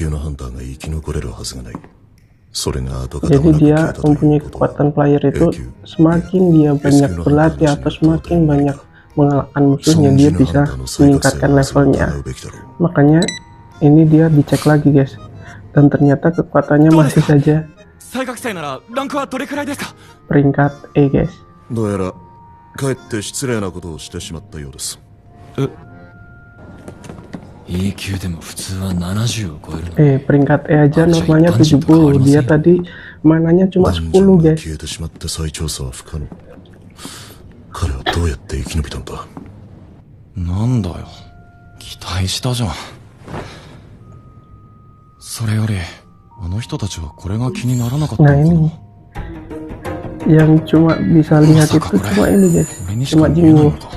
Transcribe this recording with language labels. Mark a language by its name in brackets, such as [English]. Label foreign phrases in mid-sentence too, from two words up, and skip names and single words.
[Indonesian] Jadi dia mempunyai kekuatan player itu semakin dia banyak berlatih atau semakin banyak mengalahkan musuhnya, dia bisa meningkatkan levelnya. Makanya ini dia dicek lagi guys, dan ternyata kekuatannya masih saja peringkat E guys. [Japanese] どうやらかえって失礼なことをしてしまったようです。 E 級でも普通は70を超える。 [Indonesian] peringkat E aja normalnya 70. Dia tadi mananya cuma 10 guys. [Japanese] 彼はどうやって生き延びたんだ。なんだよ、期待したじゃん。それよりあの人たちはこれが気にならなかった [Indonesian] Nah [Japanese] のか [Indonesian] ini [Japanese] な。 [Indonesian] yang cuma bisa lihat itu cuma ini guys, [Japanese] 俺にし [Indonesian] cuma [Japanese] か見えないの [Indonesian] Jinwoo. [Japanese] か。